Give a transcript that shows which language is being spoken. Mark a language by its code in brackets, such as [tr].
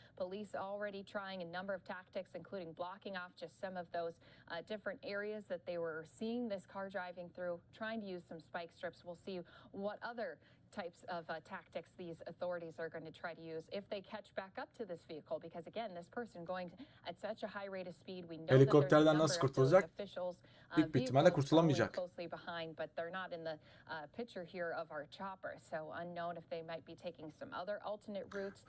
[en] Police already trying a number of tactics, including blocking off just some of those different areas that they were seeing this car driving through, trying to use some spike strips. We'll see what other types of tactics these authorities are going to try to use if they catch back up to this vehicle, because again, this person going at such a high rate of speed, we know [tr] helikopterden nasıl kurtulacak? Büyük bir ihtimalle kurtulamayacak. [en] But they're not in the picture here of our chopper, so unknown if they might be taking some other alternate routes.